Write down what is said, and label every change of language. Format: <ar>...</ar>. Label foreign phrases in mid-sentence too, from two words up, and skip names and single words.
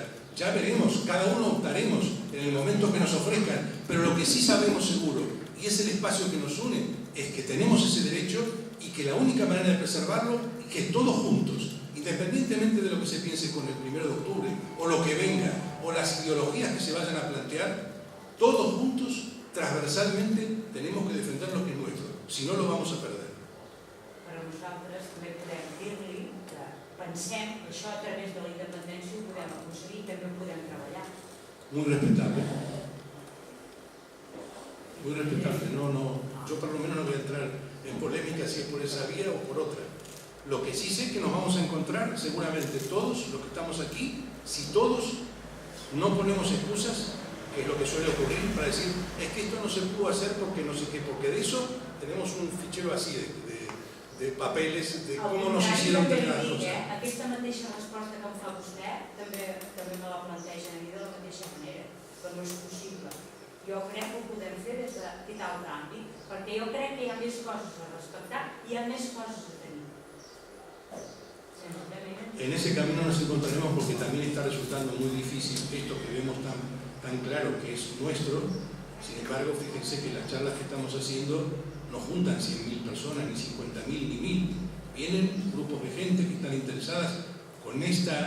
<es>Ya veremos, cada uno optaremos en el momento que nos ofrezcan, pero lo que sí sabemos seguro, y es el espacio que nos une, es que tenemos ese derecho y que la única manera de preservarlo es que todos juntos, independientemente de lo que se piense con el 1 de octubre, o lo que venga, o las ideologías que se vayan a plantear, todos juntos, transversalmente, tenemos que defender lo que es nuestro, si no lo vamos a perder.</es> <ca>Però nosaltres també podem dir-li que pensem que això a través de la independència ho podem aconseguir i també podem treballar.</ca> <es>Muy respetable. Muy respetable. No, yo por lo menos no voy a entrar en polémica si es por esa vía o por otra. Lo que sí sé es que nos vamos a encontrar seguramente todos los que estamos aquí, si todos no ponemos excusas, que es lo que suele ocurrir, para decir, es que esto no se pudo hacer porque no sé qué, porque de eso tenemos un fichero así de papeles de cómo nos hicieron tener las cosas.</es> <ca>Aquesta mateixa resposta que em fa vostè també me la plantegen a mi de la mateixa manera, però no és possible. Jo crec que ho podem fer des d'aquest altre àmbit, perquè jo crec que hi ha més coses a respectar i hi ha més coses a tenir.</ca> <es>En ese camino nos encontraremos porque también está resultando muy difícil esto que vemos tan claro que es nuestro. Sin embargo, fíjense que las charlas que estamos haciendo no juntan 100.000 personas, ni 50.000, ni 1.000. Vienen grupos de gente que están interesadas con esta.</es>